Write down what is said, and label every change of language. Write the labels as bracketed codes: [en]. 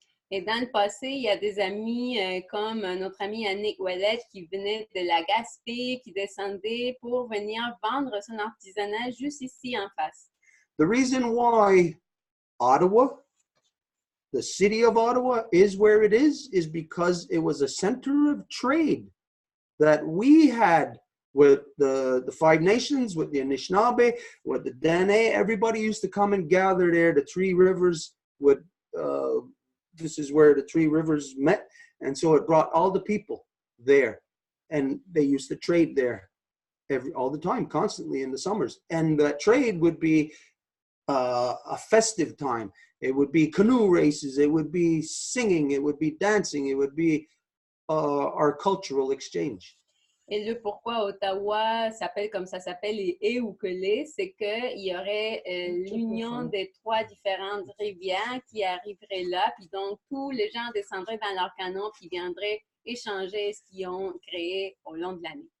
[fr] Et dans le passé, il y a des amis comme notre ami Annick Ouellette qui venait de la Gaspé, qui descendait pour venir vendre son artisanat juste ici en face. [en] The reason why Ottawa, the city of Ottawa, is where it is because it was a center of trade that we had with the Five Nations, with the Anishinaabe, with the Dene. Everybody used to come and gather there. The Three Rivers would, this is where the Three Rivers met. And so it brought all the people there. And they used to trade there all the time, constantly in the summers. And that trade would be a festive time. It would be canoe races. It would be singing. It would be dancing. It would be our cultural exchange. [fr] Et le pourquoi Ottawa s'appelle comme ça s'appelle et Ukulele, c'est qu'il y aurait l'union des trois différentes rivières qui arriveraient là, puis donc tous les gens descendraient dans leur canot puis viendraient échanger ce qu'ils ont créé au long de l'année.